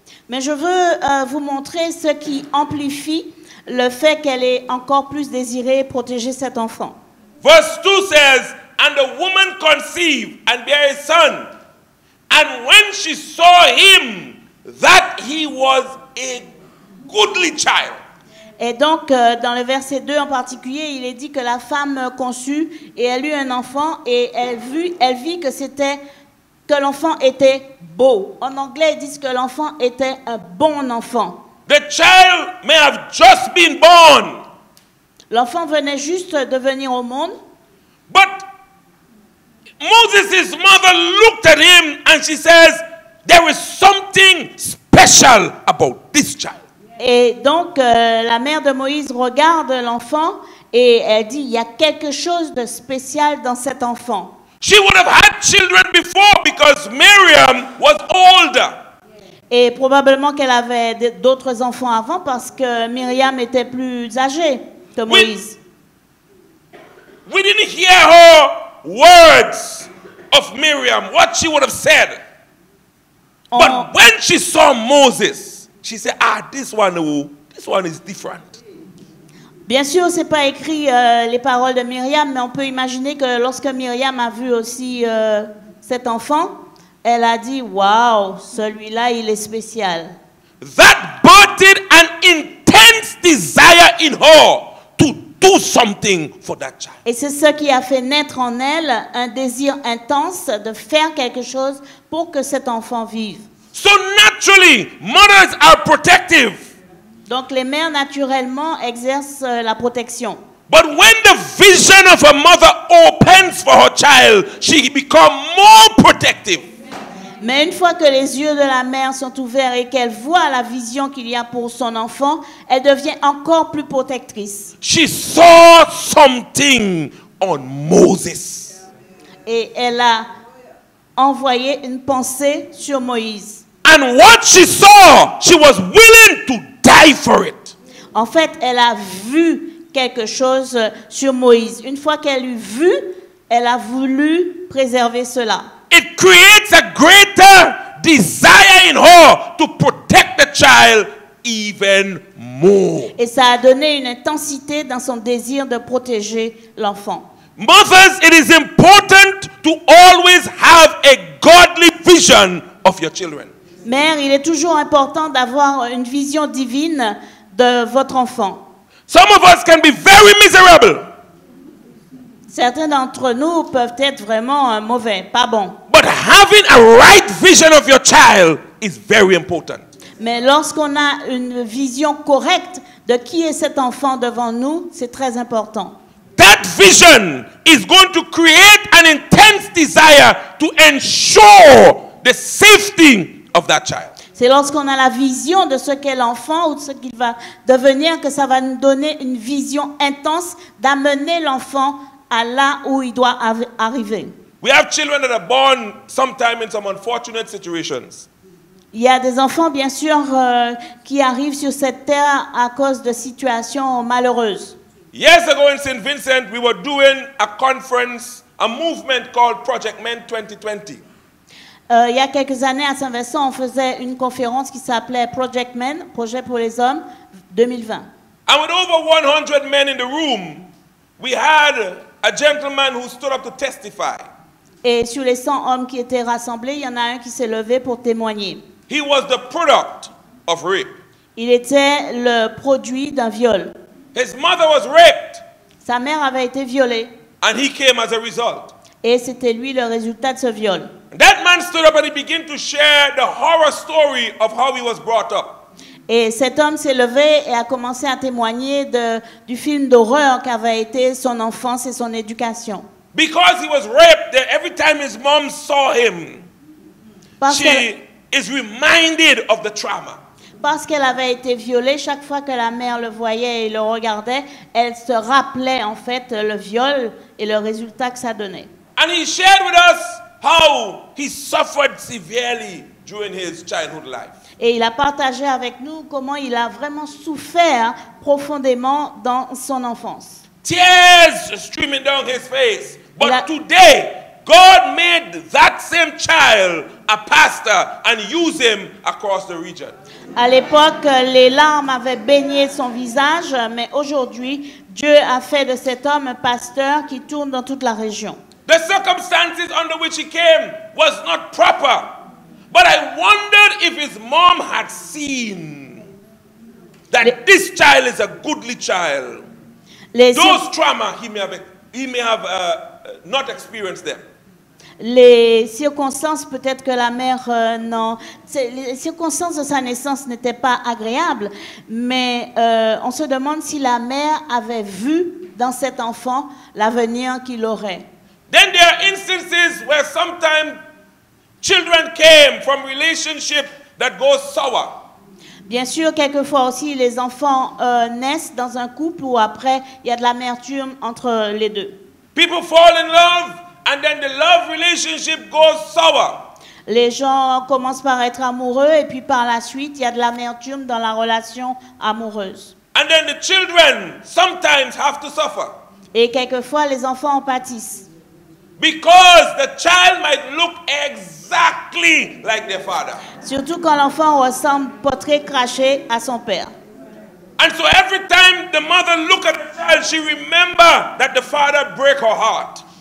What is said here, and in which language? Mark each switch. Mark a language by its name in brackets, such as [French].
[French] Mais je veux vous montrer ce qui amplifie le fait qu'elle ait encore plus désiré et protégé cet enfant. [English] Verse 2 says, and the woman conceived and bare a son, and when she saw him, that he was a goodly child. [French] Et donc, dans le verset 2 en particulier, il est dit que la femme conçut et elle eut un enfant et elle vit que l'enfant était beau. En anglais, ils disent que l'enfant était un bon enfant. [English] The child may have just been born. [French] L'enfant venait juste de venir au monde. [English] But Moses' mother looked at him and she says, there is something special about this child. [French] Et donc, la mère de Moïse regarde l'enfant et elle dit, il y a quelque chose de spécial dans cet enfant. [English] She would have had children before because Miriam was older. [French] Et probablement qu'elle avait d'autres enfants avant parce que Myriam était plus âgée que Moïse. [English] We didn't hear her words of Miriam, what she would have said. But when she saw Moses, she said, this one is different. [French] Bien sûr, c'est pas écrit les paroles de Myriam, mais on peut imaginer que lorsque Myriam a vu aussi cet enfant, elle a dit, waouh, celui-là, il est spécial. [English] That birthed an intense desire in her to do something for that child. [French] Et c'est ce qui a fait naître en elle un désir intense de faire quelque chose pour que cet enfant vive. [English] So naturally, mothers are protective. [French] Donc les mères naturellement exercent la protection. [English] But when the vision of a mother opens for her child, she becomes more protective. [French] Mais une fois que les yeux de la mère sont ouverts et qu'elle voit la vision qu'il y a pour son enfant, elle devient encore plus protectrice. [English] She saw something on Moses. [French] Et elle a envoyé une pensée sur Moïse. [English] And what she saw, she was willing to die for it. [French] En fait, elle a vu quelque chose sur Moïse. Une fois qu'elle eut vu, elle a voulu préserver cela. [English] It creates a greater desire in her to protect the child even more. [French] Et ça a donné une intensité dans son désir de protéger l'enfant. [English] Mothers, it is important to always have a godly vision of your children. [French] Mère, il est toujours important d'avoir une vision divine de votre enfant. [English] Some of us can be very miserable. [French] Certains d'entre nous peuvent être vraiment mauvais, pas bons. [English] But having a right vision of your child is very important. [French] Mais lorsqu'on a une vision correcte de qui est cet enfant devant nous, c'est très important. [English] That vision is going to create an intense desire to ensure the safety of that child. [French] C'est lorsqu'on a la vision de ce qu'est l'enfant ou de ce qu'il va devenir que ça va nous donner une vision intense d'amener l'enfant à là où il doit arriver. [English] We have children that are born sometime in some unfortunate situations. [French] Il y a des enfants, bien sûr, qui arrivent sur cette terre à cause de situations malheureuses. [English] Years ago in St. Vincent, we were doing a conference, a movement called Project Men 2020. [French] Il y a quelques années à Saint-Vincent, on faisait une conférence qui s'appelait Project Men, Projet pour les hommes 2020. [English] And with over 100 men in the room, we had a gentleman who stood up to testify. [French] Et sur les 100 hommes qui étaient rassemblés, il y en a un qui s'est levé pour témoigner. [English] He was the product of rape. [French] Il était le produit d'un viol. [English] His mother was raped, [French] Sa mère avait été violée [English] and he came as a result. [French] et c'était lui le résultat de ce viol. [English] That man stood up and he began to share the horror story of how he was brought up. [French] Et cet homme s'est levé et a commencé à témoigner du film d'horreur qu'avait été son enfance et son éducation. [English] Because he was raped, every time his mom saw him, [French] Parce [English] she is reminded of the trauma. [French] Parce qu'elle avait été violée, chaque fois que la mère le voyait et le regardait, elle se rappelait en fait le viol et le résultat que ça donnait. [English] And he shared with us how he suffered severely during his childhood life. [French] Et il a partagé avec nous comment il a vraiment souffert profondément dans son enfance. [English] Tears streaming down his face. But today, God made that same child a pastor and used him across the region. [French] À l'époque, les larmes avaient baigné son visage, mais aujourd'hui, Dieu a fait de cet homme un pasteur qui tourne dans toute la région. [English] The circumstances under which he came was not proper. But I wondered if his mom had seen that this child is a goodly child. Those trauma, he may have not experienced them. [French] les circonstances, peut-être que la mère, non, les circonstances de sa naissance n'étaient pas agréables, mais on se demande si la mère avait vu dans cet enfant l'avenir qu'il aurait. [English] Then there are instances where sometimes children came from relationship that goes sour. [French] Bien sûr, quelquefois aussi, les enfants naissent dans un couple où après, il y a de l'amertume entre les deux. [English] People fall in love and then the love relationship goes sour. [French] Les gens commencent par être amoureux et puis par la suite, il y a de l'amertume dans la relation amoureuse. [English] And then the children sometimes have to suffer. [French] Et quelquefois, les enfants en pâtissent. [English] Because the child might look exactly like their father. [French] Surtout quand l'enfant ressemble portrait craché à son père. [English] And so every time the mother look at the child, she remember that the father break her heart.